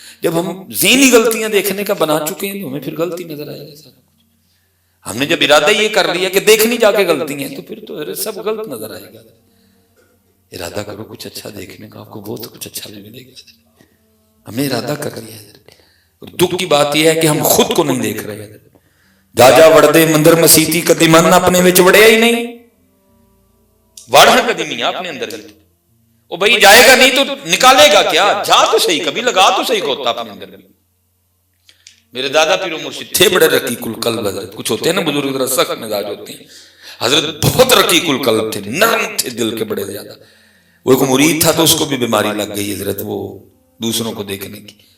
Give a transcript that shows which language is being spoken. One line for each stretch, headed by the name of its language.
Urdu: جب ہم ذہنی غلطیاں دیکھنے کا بنا چکے ہیں تو ہمیں پھر غلطی نظر آئے گا. ہم نے جب ارادہ یہ کر لیا کہ دیکھنی جا کے غلطی ہیں تو پھر تو سب غلط نظر آئے گا. ارادہ کرو کچھ اچھا دیکھنے کا, آپ کو بہت کچھ اچھا بھی ملے گا. ہم نے ارادہ کر لیا ہے. دکھ کی بات یہ ہے کہ ہم خود کو نہیں دیکھ رہے ہیں.
Punjabi: جا جا وڑدے مندر مسیتی کدی من اپنے وچ وڑیا ہی نہیں, وڑنا کدی نہیں اپنے اندر.
Urdu: وہ بھائی جائے گا نہیں تو نکالے گا کیا, جا تو صحیح, کبھی لگا تو صحیح ہوتا اپنے اندر. میرے دادا پیر و مرشد تھے بڑے رقیق القلب حضرت. کچھ ہوتے ہیں نا بزرگ ذرا سخت مزاج ہوتے ہیں, حضرت بہت رقیق القلب تھے, نرم تھے دل کے بڑے زیادہ. وہ ایک مرید تھا تو اس کو بھی بیماری لگ گئی حضرت, وہ دوسروں کو دیکھنے کی.